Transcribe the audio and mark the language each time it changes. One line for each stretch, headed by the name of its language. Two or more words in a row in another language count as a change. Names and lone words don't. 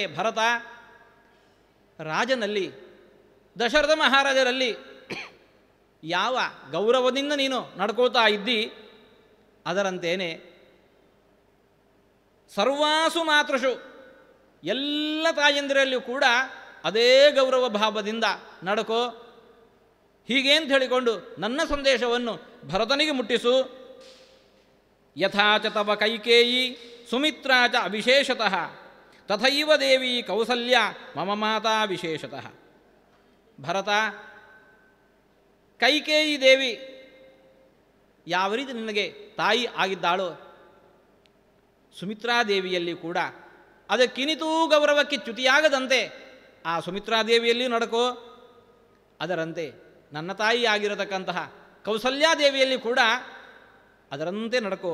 Kannada: ಭರತ, ರಾಜನಲ್ಲಿ ದಶರಥ ಮಹಾರಾಜರಲ್ಲಿ ಯಾವ ಗೌರವದಿಂದ ನೀನು ನಡ್ಕೋತಾ ಇದ್ದಿ ಅದರಂತೇನೆ
Sanskrit: ಸರ್ವಾಸು ಮಾತೃಷು,
Kannada: ಎಲ್ಲ ತಾಯಂದಿರಲ್ಲಿಯೂ ಕೂಡ ಅದೇ ಗೌರವ ಭಾವದಿಂದ ನಡ್ಕೋ. ಹೀಗೇಂತ ಹೇಳಿಕೊಂಡು ನನ್ನ ಸಂದೇಶವನ್ನು ಭರತನಿಗೆ ಮುಟ್ಟಿಸು.
Sanskrit: ಯಥಾಚ ತವ ಕೈಕೇಯಿ ಸುಮಿತ್ರಾ ಚ ಅವಿಶೇಷತಃ ತಥೈವ ದೇವಿ ಕೌಸಲ್ಯ ಮಮ ಮಾತಾ ವಿಶೇಷತಃ.
Kannada: ಭರತ, ಕೈಕೇಯಿ ದೇವಿ ಯಾವ ರೀತಿ ನಿನಗೆ ತಾಯಿ ಆಗಿದ್ದಾಳೋ, ಸುಮಿತ್ರಾದೇವಿಯಲ್ಲಿ ಕೂಡ ಅದಕ್ಕಿನಿತೂ ಗೌರವಕ್ಕೆ ಚ್ಯುತಿಯಾಗದಂತೆ ಆ ಸುಮಿತ್ರಾದೇವಿಯಲ್ಲಿಯೂ ನಡ್ಕೋ. ಅದರಂತೆ ನನ್ನ ತಾಯಿ ಆಗಿರತಕ್ಕಂತಹ ಕೌಸಲ್ಯಾದೇವಿಯಲ್ಲಿ ಕೂಡ ಅದರಂತೆ ನಡ್ಕೋ.